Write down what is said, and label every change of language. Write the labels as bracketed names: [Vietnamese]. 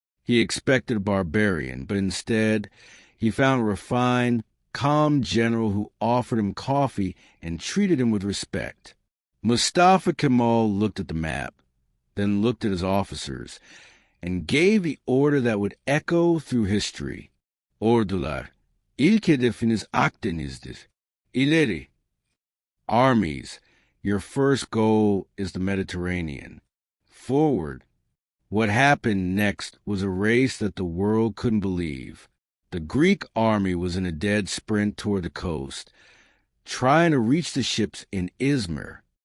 [English] He expected a barbarian, but instead he found a refined, calm general who offered him coffee and treated him with respect. Mustafa Kemal looked at the map, then looked at his officers, and gave the order that would echo through history. [Turkish] Ordular, ilk hedefiniz Akdeniz'dir. İleri. [English] Armies, your first goal is the Mediterranean. Forward. What happened next was a race that the world couldn't believe. The Greek army was in a dead sprint toward the coast, trying to reach the ships in Izmir.